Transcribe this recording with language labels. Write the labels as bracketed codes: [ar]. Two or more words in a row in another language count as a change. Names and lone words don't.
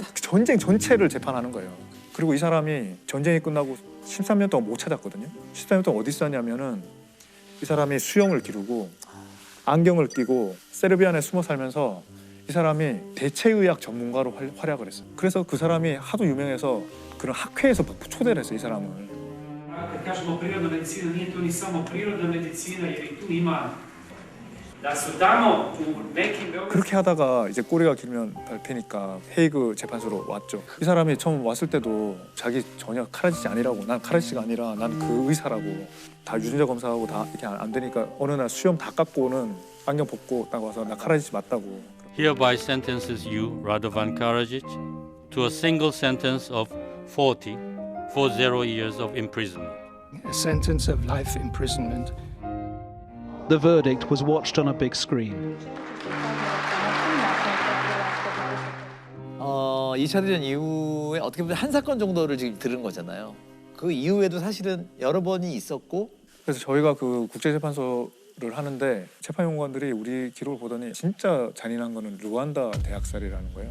[ko] 전쟁 전체를 재판하는 거예요. 그리고 이 사람이 전쟁이 끝나고 13년 동안 못 찾았거든요. 13년 동안 어디 있었냐면은 이 사람이 수영을 기르고 안경을 끼고 세르비안에 숨어 살면서 이 사람이 대체의학 전문가로 활약을 했어요. 그래서 그 사람이 하도 유명해서 그런 학회에서 초대를 했어요, 이 사람을. [sr] Kad kažemo prirodna medicina, nije to ni samo prirodna medicina, jer i tu ima da su tamo u nekim [ko] 그렇게 하다가 이제 꼬리가 길면 밟히니까 헤이그 재판소로 왔죠. 이 사람이 처음 왔을 때도 자기 전혀 카라지치 아니라고, 난 카라지치가 아니라 난 그 의사라고, 다 유전자 검사하고 다 이렇게 안 되니까 어느 날 수염 다 깎고는 안경 벗고 딱 와서 나 카라지치 맞다고. [en] Hereby sentences you, Radovan Karadzic, to a single sentence of 40 years of imprisonment. A sentence of life imprisonment. The verdict was watched on a big screen. [ko] 2차 대전 이후에 어떻게 보면 한 사건 정도를 지금 들은 거잖아요. 그 이후에도 사실은 여러 번이 있었고. 그래서 저희가 그 국제재판소를 하는데 재판연구관들이 우리 기록을 보더니 진짜 잔인한 거는 루안다 대학살이라는 거예요.